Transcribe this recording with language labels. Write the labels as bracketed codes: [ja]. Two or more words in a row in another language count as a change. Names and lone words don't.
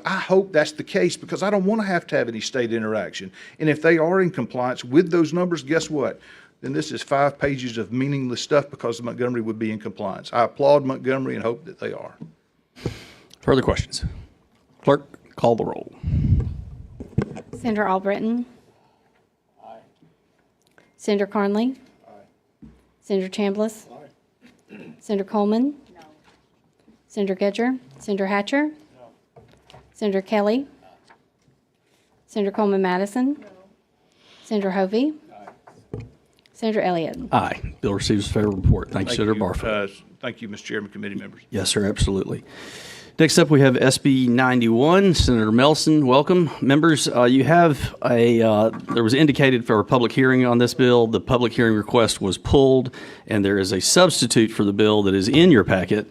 [en] I hope that's the case, because I don't want to have any state interaction. And if they are in compliance with those numbers, guess what? Then this is 5 pages of meaningless stuff, because Montgomery would be in compliance. I applaud Montgomery and hope that they are. Further questions? Clerk, call the roll. Senator Albritton? Aye. Senator Carnley? Aye. Senator Chambliss? Aye. Senator Coleman? No. Senator Gedger? Senator Hatcher? No. Senator Kelly? Aye. Senator Coleman Madison? No. Senator Hovey? Aye. Senator Elliott? Aye. Bill receives a favorable report. Thank you, Senator Barfoot. Thank you, Mr. Chairman, committee members. Yes, sir, absolutely. Next up, we have SB 91. Senator Melson, welcome. Members, you have there was indicated for a public hearing on this bill. The public hearing request was pulled, and there is a substitute for the bill that is in your packet.